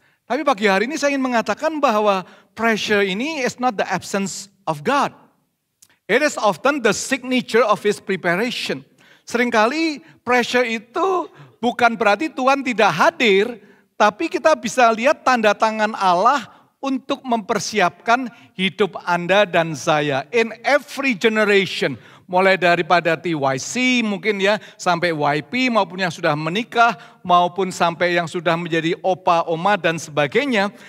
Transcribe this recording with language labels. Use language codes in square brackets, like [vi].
[id] Tapi pagi hari ini saya ingin mengatakan bahwa pressure ini [en] is not the absence of God. It is often the signature of His preparation. [id] Seringkali pressure itu bukan berarti Tuhan tidak hadir, tapi kita bisa lihat tanda tangan Allah untuk mempersiapkan hidup Anda dan saya. [en] In every generation, [id] mulai daripada TYC mungkin ya, sampai YP maupun yang sudah menikah, maupun sampai yang sudah menjadi opa, oma dan sebagainya.